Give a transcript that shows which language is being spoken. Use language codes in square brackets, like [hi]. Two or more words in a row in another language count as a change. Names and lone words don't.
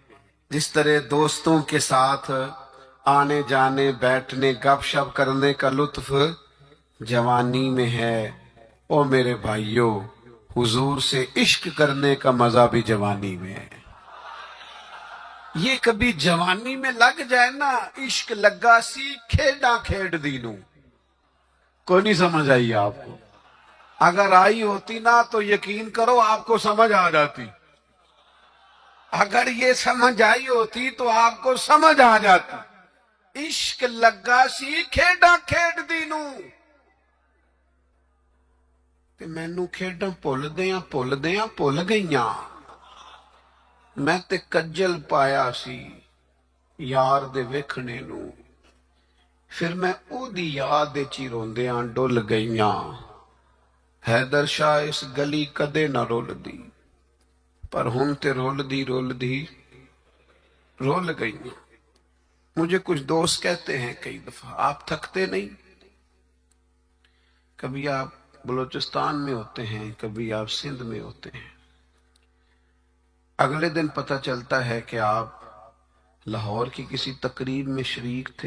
[ur] جس طرح دوستوں کے ساتھ آنے جانے بیٹھنے گپ شپ کرنے کا لطف جوانی میں ہے. او میرے بھائیوں، حضور سے عشق کرنے کا مزہ بھی جوانی میں ہے. یہ کبھی جوانی میں لگ جائے نا، [pa] عشق لگا سی کھیڈاں کھیڈ دینوں. [ur] کوئی نہیں سمجھ آئی آپ کو؟ اگر آئی ہوتی نا تو یقین کرو آپ کو سمجھ آ جاتی. اگر یہ سمجھ آئی ہوتی تو آپ کو سمجھ آ جاتی. [pa] عشق لگا سی کھیڈاں کھیڈ دینوں، تے مینوں کھیڈاں بھل گئیاں. میں تے کجل پایا سی یار دے ویکھنے نو، پھر میں او دی یاد وچ ہی روندیاں ڈل گئیاں. حیدر شاہ اس گلی کدے نہ رول دی، پر ہن تے رول دی رول گئیاں. [ur] مجھے کچھ دوست کہتے ہیں کئی دفعہ آپ تھکتے نہیں؟ کبھی آپ بلوچستان میں ہوتے ہیں، کبھی آپ سندھ میں ہوتے ہیں، اگلے دن پتہ چلتا ہے کہ آپ لاہور کی کسی تقریب میں شریک تھے.